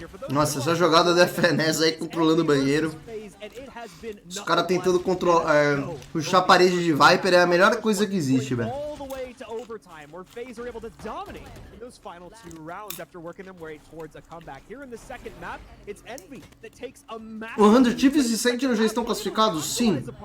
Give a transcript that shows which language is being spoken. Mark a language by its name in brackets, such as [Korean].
[Portuguese] Nossa, essa jogada da FNES aí controlando o banheiro. Os caras tentando puxar a parede de Viper é a melhor coisa que existe, velho. [English] Overtime, where FaZe are able to dominate in those final 2 rounds after working their way towards a comeback. Here in the second map, it's Envy that takes a massive... [Portuguese] 100 Chiefs e Sentinels já estão classificados? Sim.